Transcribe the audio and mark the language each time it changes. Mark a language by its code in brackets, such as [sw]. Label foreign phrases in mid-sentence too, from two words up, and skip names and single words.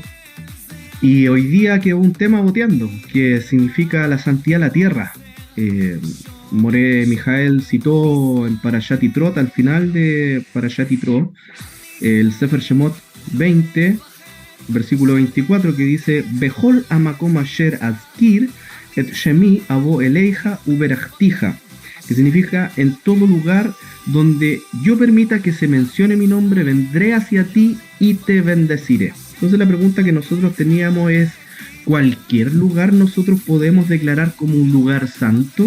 [es] Y hoy día quedó un tema boteando, que significa la santidad de la tierra. Moré Mijael citó en Parashat Yitro, al final de Parashat Yitro, el Sefer Shemot 20, versículo 24, que dice: [he] בכל המקום אשר אזכיר את שמי אבוא אליך וברכתיך, [es] que significa: en todo lugar donde yo permita que se mencione mi nombre, vendré hacia ti y te bendeciré. Entonces la pregunta que nosotros teníamos es: ¿cualquier lugar nosotros podemos declarar como un lugar santo?